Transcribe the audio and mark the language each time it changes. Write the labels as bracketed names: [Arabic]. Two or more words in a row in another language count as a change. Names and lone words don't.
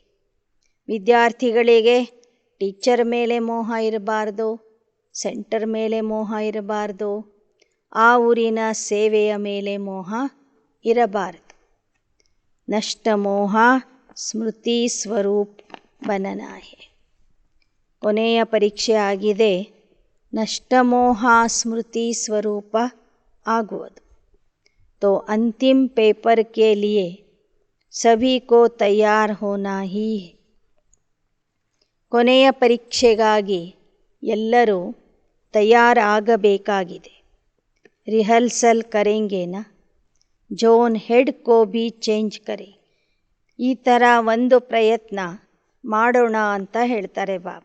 [Kannada] ವಿದ್ಯಾರ್ಥಿಗಳಿಗೆ ಟೀಚರ್ ಮೇಲೆ ಮೋಹ ಇರಬಾರ್ದು, ಸೆಂಟರ್ ಮೇಲೆ ಮೋಹ ಇರಬಾರ್ದು, ಆ ಊರಿನ ಸೇವೆಯ ಮೇಲೆ ಮೋಹ ಇರಬಾರದು. [Hindi] नष्ट मोह स्मृति स्वरूप बनना है. [Kannada] ಕೊನೆಯ ಪರೀಕ್ಷೆ ಆಗಿದೆ, ನಷ್ಟಮೋಹ ಸ್ಮೃತಿ ಸ್ವರೂಪ ಆಗುವುದು. [Hindi] तो अंतिम पेपर के लिए सभी को तैयार होना ही है. [Kannada] ಕೊನೆಯ ಪರೀಕ್ಷೆಗಾಗಿ ಎಲ್ಲರೂ ತಯಾರಾಗಬೇಕಾಗಿದೆ. [Hindi] रिहर्सल करेंगे ना, [English] zone head [Hindi] को भी चेंज करे. [Kannada] ಈ ಥರ ಒಂದು ಪ್ರಯತ್ನ ಮಾಡೋಣ ಅಂತ ಹೇಳ್ತಾರೆ ಬಾಬಾ.